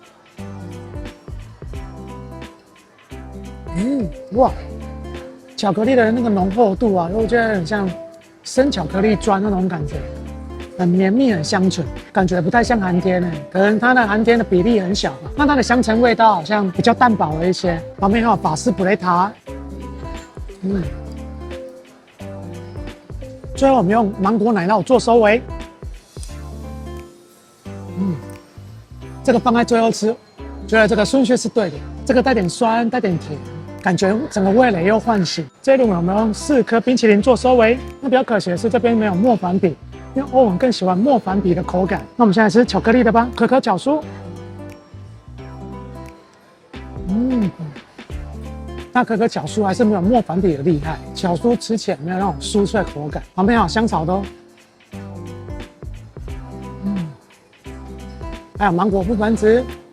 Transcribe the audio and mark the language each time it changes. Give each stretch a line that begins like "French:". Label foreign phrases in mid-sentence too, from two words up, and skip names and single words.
Chinese: 哇，巧克力的那個濃厚度啊，我覺得很像生巧克力磚那種感覺。很綿密，很香醇，感覺不太像寒天誒，可能它的寒天的比例很小吧。那它的香橙味道好像比較淡薄了一些。旁邊還有法式布雷塔，最後我們用芒果奶酪做收尾。這個放在最後吃，覺得這個順序是對的。這個帶點酸，帶點甜， 感覺整個味蕾又喚醒。這一輪我們用4顆冰淇淋做收尾。那比較可惜的是這邊沒有莫凡比，因為歐文更喜歡莫凡比的口感。那我們現在吃巧克力的吧，可可角酥。那可可角酥還是沒有莫凡比的厲害，角酥吃起來沒有那種酥脆口感。旁邊還有香草的哦。還有芒果覆盆子。